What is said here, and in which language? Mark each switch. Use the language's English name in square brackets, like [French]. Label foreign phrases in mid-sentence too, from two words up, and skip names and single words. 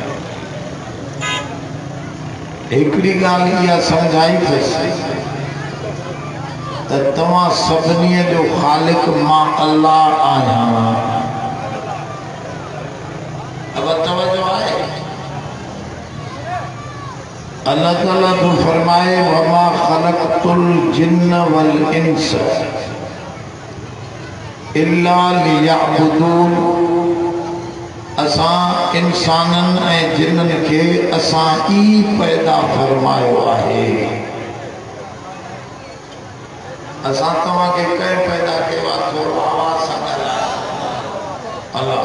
[Sindhi] हिकिड़ी ॻाल्हि इहा सम्झाई अथसि त तव्हां सभिनी जो ख़ालिक मां अल्लाह आहियां। अब तवज्जो आहे अल्लाह ताला तो फरमाए [Arabic] وما خلقت الجن والإنس إلا ليعبدون. [Sindhi] असां इंसानन ऐं जिन्नन के असां ई पैदा फरमायो आहे। असां तव्हां के कंहिं पैदा कयो आहे थोरो आवाज़ सां ॻाल्हायो अल्लाह।